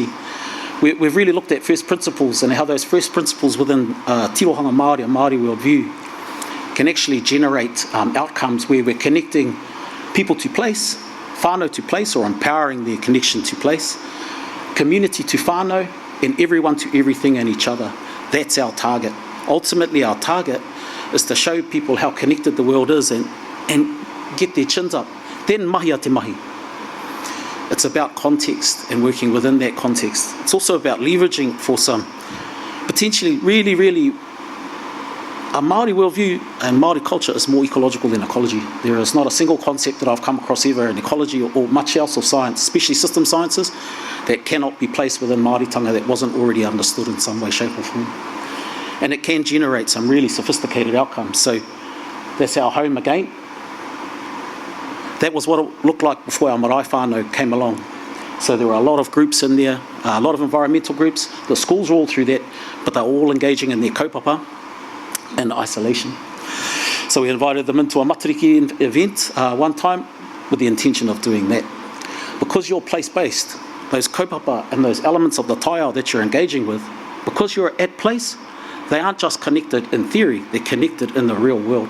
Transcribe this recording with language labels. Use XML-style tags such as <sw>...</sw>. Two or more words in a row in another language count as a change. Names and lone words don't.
<en>We've really looked at first principles and how those first principles within</en> <mi>tirohanga Māori,</mi> <en>a Māori worldview, can actually generate outcomes where we're connecting people to place, whānau to place, or empowering their connection to place, community to whānau, and everyone to everything and each other. That's our target. Ultimately, our target is to show people how connected the world is and get their chins up.</en> <mi>Then mahi a te mahi.</mi> <en>It's about context and working within that context. It's also about leveraging for some potentially really a Māori worldview and Māori culture is more ecological than ecology. There is not a single concept that I've come across ever in ecology or much else of science, especially system sciences, that cannot be placed within Māoritanga that wasn't already understood in some way, shape or form. And it can generate some really sophisticated outcomes. So that's our home again. That was what it looked like before our marae whānau came along. So there were a lot of groups in there, a lot of environmental groups. The schools were all through that, but they were all engaging in their kaupapa and isolation. So we invited them into a matariki event one time with the intention of doing that. Because you're place-based, those kaupapa and those elements of the taiao that you're engaging with, because you're at place, they aren't just connected in theory, they're connected in the real world.</en>